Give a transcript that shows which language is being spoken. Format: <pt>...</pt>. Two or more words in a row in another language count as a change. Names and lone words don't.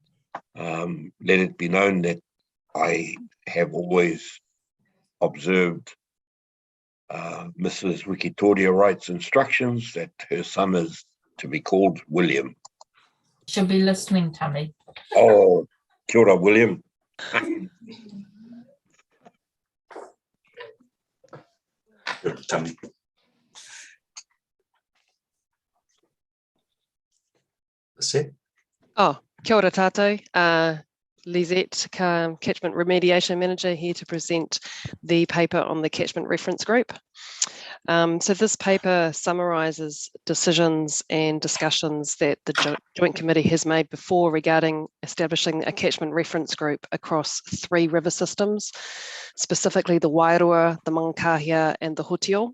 <en>Let it be known that I have always observed Mrs. Wikitoria writes instructions that her son is to be called William. She'll be listening, Tammy.</en> <mi>Oh, kia ora,</mi> <en>William. Tammy. That's it.</en> <mi>Oh, kia ora tātou.</mi> <en>Lisette, Catchment Remediation Manager, here to present the paper on the Catchment Reference Group. So this paper summarises decisions and discussions that the Joint Committee has made before regarding establishing a Catchment Reference Group across 3 river systems, specifically the Wairua, the Maungakahia and the Hotio.</en>